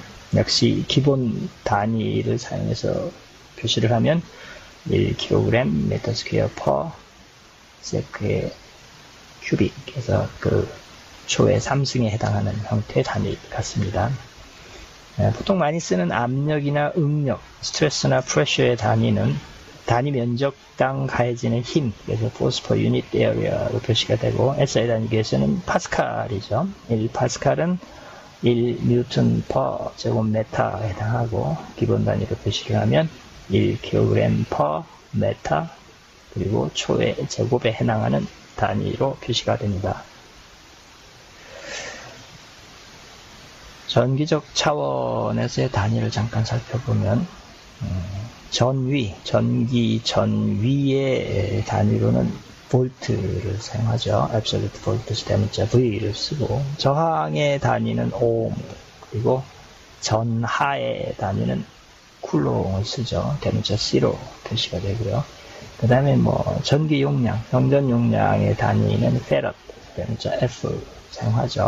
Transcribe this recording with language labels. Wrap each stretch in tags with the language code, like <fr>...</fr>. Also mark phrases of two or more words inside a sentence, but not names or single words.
<ko>역시 기본 단위를 사용해서 표시를 하면 1kg m/s²/큐빅, 그래서 그 초의 3승에 해당하는 형태의 단위 같습니다. 보통 많이 쓰는 압력이나 응력, 스트레스나 프레셔의 단위는 단위 면적당 가해지는 힘, 그래서</ko> <en>force per unit area</en> <ko>로 표시가 되고, SI 단위에서는 파스칼이죠. 1파스칼은 1 뉴턴 per 제곱미터에 해당하고 기본 단위로 표시를 하면 1kg</ko> <en>per meter</en> <ko>그리고 초의 제곱에 해당하는 단위로 표시가 됩니다. 전기적 차원에서의 단위를 잠깐 살펴보면 전기 전위의 단위로는 볼트를 사용하죠.</ko> <en>absolute voltage</en> <ko>대문자 V를 쓰고 저항의 단위는 오hm 그리고 전하의 단위는 쿨롱을 쓰죠. 대문자 C로 표시가 되고요. 그 다음에 뭐 전기 용량, 정전 용량의 단위는 페럿 대문자 F 사용하죠.</ko>